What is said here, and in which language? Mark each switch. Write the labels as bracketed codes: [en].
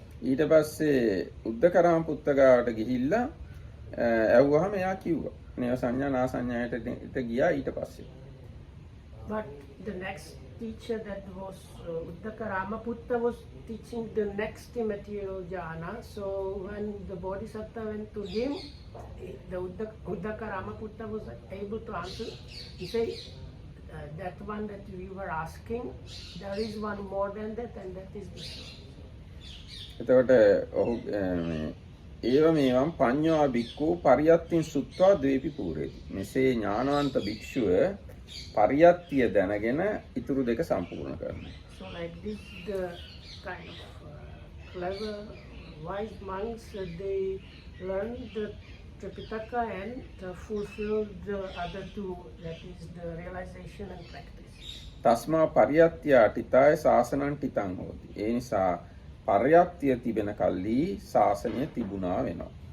[si] ඊට පස්සේ උද්දකරාම පුත්තගාවට ගිහිල්ලා ඇව්වහම එයා කිව්වා නේව සංඥා නා සංඥායට ගියා ඊට පස්සේ. [en] But the next teacher that was Uddaka Ramaputta was teaching the next immaterial jhana. So when the Bodhisattva went to him, the Uddaka Ramaputta was able to answer. He said, that one that we were asking, there is one more than that, and that is this one. [pi] එතකොට ඔහු ඒව මේවම් පඤ්ඤා බික්කු පරියත්තින් සුත්වා ද්වේපි පූරේති. [si] මෙසේ ඥානවන්ත භික්ෂුව පරියත්තිය දැනගෙන ඉතුරු දෙක සම්පූර්ණ කරනවා. [en] So like this, the kind of clever, wise monks, they learn the Tripitaka and fulfill the other two, that is the realization and practice. [pi] තස්මා පරියත්තිය අටිතාය සාසනං ටිතං හෝති. [si] ඒ නිසා පරියත්තිය තිබෙන කල්ලි ශාසනය තිබුණා වෙනවා.